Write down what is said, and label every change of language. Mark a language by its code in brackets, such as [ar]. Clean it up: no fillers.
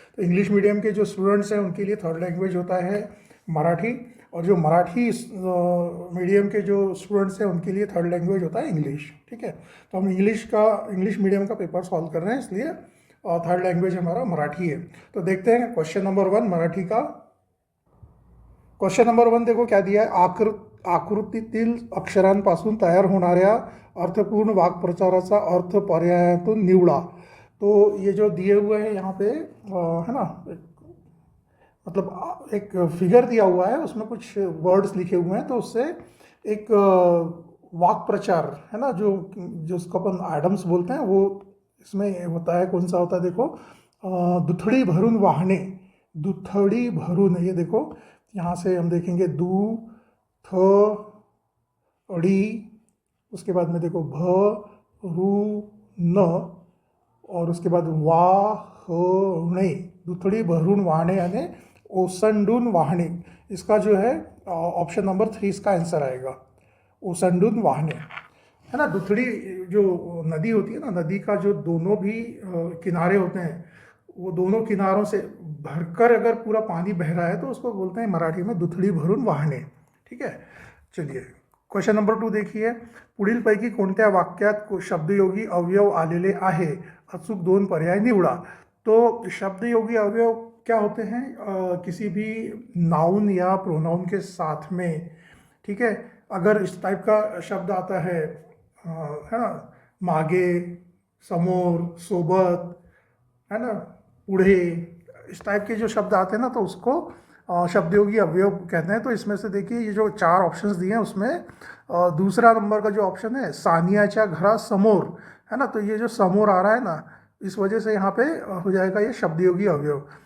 [hi] तो English medium के जो स्टूडेंट्स हैं उनके लिए थर्ड लैंग्वेज होता है मराठी, और जो मराठी मीडियम के जो स्टूडेंट्स हैं उनके लिए थर्ड लैंग्वेज होता है इंग्लिश, ठीक है। तो हम इंग्लिश मीडियम का पेपर सॉल्व कर रहे हैं, इसलिए थर्ड लैंग्वेज हमारा मराठी है। तो देखते हैं क्वेश्चन नंबर वन मराठी का। क्वेश्चन नंबर वन देखो क्या दिया है। [mr] आकृतीतील अक्षरांपासून तयार होणाऱ्या अर्थपूर्ण वाक्प्रचाराचा अर्थ पर्यायातून निवडा। [hi] तो ये जो दिए हुए हैं यहाँ पे है ना, मतलब एक फिगर दिया हुआ है, उसमें कुछ वर्ड्स लिखे हुए हैं, तो उससे एक वाक प्रचार है ना, जो जो उसको अपन एडम्स बोलते हैं, वो इसमें होता है। कौन सा होता है देखो, [mr] दुथड़ी भरून वाहने। [hi] दुथड़ी भरून, ये देखो, यहाँ से हम देखेंगे दू थ अड़ी, उसके बाद में देखो भ रू न, और उसके बाद वाहणे। [mr] दुथड़ी भरून वाहणे यानी ओसंडून वाहणे। [hi] इसका जो है ऑप्शन नंबर 3 इसका आंसर आएगा, [mr] ओसंडून वाहणे, [hi] है ना। दुथड़ी जो नदी होती है ना, नदी का जो दोनों भी किनारे होते हैं, वो दोनों किनारों से भरकर अगर पूरा पानी बह रहा है तो उसको बोलते हैं मराठी में [mr] दुथडी भरून वाहणे, [hi] ठीक है। चलिए क्वेश्चन नंबर 2 देखिए। [mr] पुढीलपैकी कोणत्या वाक्यात शब्दयोगी अवयव आलेले आहे, अचूक 2 पर्याय निवडा। [hi] तो शब्दयोगी अवयव क्या होते हैं, किसी भी नाउन या प्रोनाउन के साथ में, ठीक है। अगर इस टाइप का शब्द आता है ना, मागे, समोर, सोबत, है ना, पुढे, इस टाइप के जो शब्द आते हैं ना, तो उसको शब्दयोगी अवयव कहते हैं। तो इसमें से देखिए, ये जो 4 ऑप्शंस दिए हैं उसमें दूसरा नंबर का जो ऑप्शन है, [mr] सानियाच्या घरासमोर, [hi] है ना, तो ये जो समोर आ रहा है ना, इस वजह से यहाँ पे हो जाएगा ये शब्दयोगी अवयव।